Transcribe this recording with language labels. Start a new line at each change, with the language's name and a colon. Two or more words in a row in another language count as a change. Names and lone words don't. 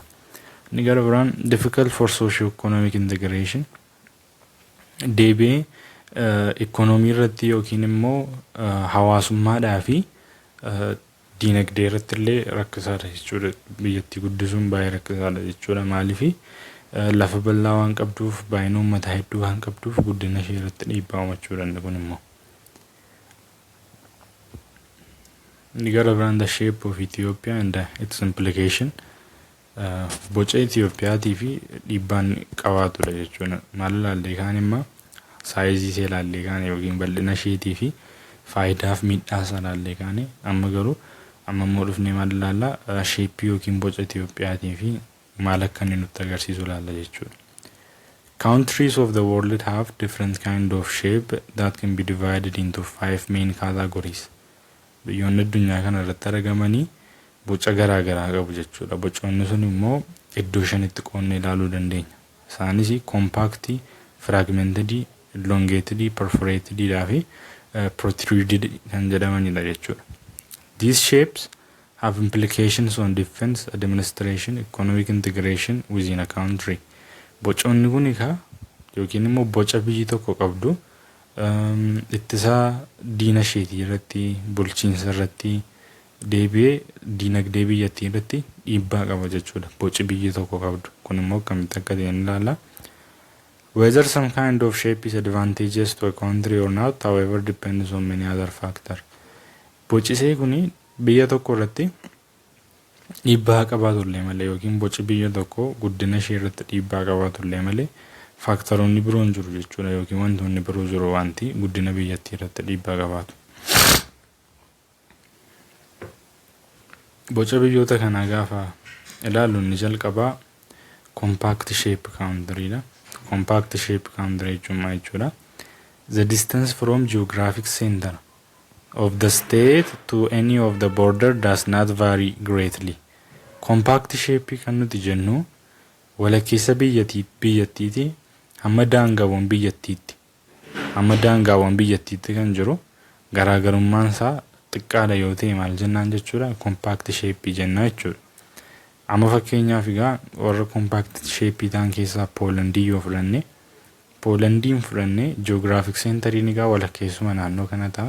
English: Difficult for socio-economic integration.
Oromo: Deebi'ee Economy irratti yookiin immoo hawaasummaadhaa fi diinagdee irratti illee rakkisaadha jechuudha. Biyyattii guddisuun baay'ee rakkisaadha jechuudha. Maaliif lafa bal'aa waan qabduuf baay'ina uummataa hedduu waan qabduuf guddina ishee irratti dhiibbaa uumachuu danda'a kun immoo.
English: The shape of Ethiopia and its implication.
Oromo: Boca Itoophiyaatii fi dhiibbaan qabaatudha jechuudha. Maal ilaallee kaan immoo saayizii ishee ilaallee kaane yookiin bal'ina isheetii fi faayidaaf miidhaa isaa ilaallee kaane amma garuu amma immoo dhufnee maal ilaallaa sheeppii yookiin boca Itoophiyaatii fi maal akka inni nutti agarsiisu ilaalla jechuudha.
English: Countries of the world have different kind of shape that can be divided into 5 main categories.
Oromo: Biyyoonni addunyaa kana irratti argamanii boca garaa garaa qabu jechuudha. Bocoonni sun immoo iddoo shanitti qoonnee ilaaluu dandeenya. Isaanis
English: compacti, fragmented, elongated, perforated
Oromo: fi protruded kan jedhamanidha jechuudha.
English: These shapes have implications on defense, administration, economic integration within a country.
Oromo: Bocoonni kun yookiin immoo boca biyyi tokko qabdu ittisaa diina isheetii irratti, bulchiinsa irratti, deebi'ee diinagdee biyyattii irratti dhiibbaa qaba jechuudha. Boci biyyi tokko qabdu kun immoo akkamitti akka ta'e ilaalla.
English: Whether some kind of shape is advantageous to a country or not, however, depends on many other factors.
Oromo: Boci ishee kun biyya tokko irratti dhiibbaa qabaatullee malee yookiin boci biyya tokko guddina ishee irratti dhiibbaa qabaatullee malee faaktaroonni biroon jiru jechuudha yookiin wantoonni biroo jiru wanti guddina biyyattii irratti dhiibbaa qabaatu. Boca biyyoota kanaa gaafa ilaallu inni jalqabaa
English: compact shape country
Oromo: dha.
English: Compact shape country
Oromo: jechuun maal jechuudha?
English: The distance from geographic center of the state to any of the border does not vary greatly. Compact shape
Oromo: kan nuti jennu walakkeessa biyyattiiti hamma daangaawwan biyyattiitti kan jiru garaagarummaan isaa xiqqaadha yoo ta'e maal jennaan jechuudha
English: compact shape
Oromo: jenna jechuudha. Amma fakkeenyaaf warra
English: compact shape
Oromo: ta'an keessaa Poolandii yoo fudhanne Poolandiin fudhanne
English: geographic centeriin
Oromo: walakkeessuma naannoo kana ta'a.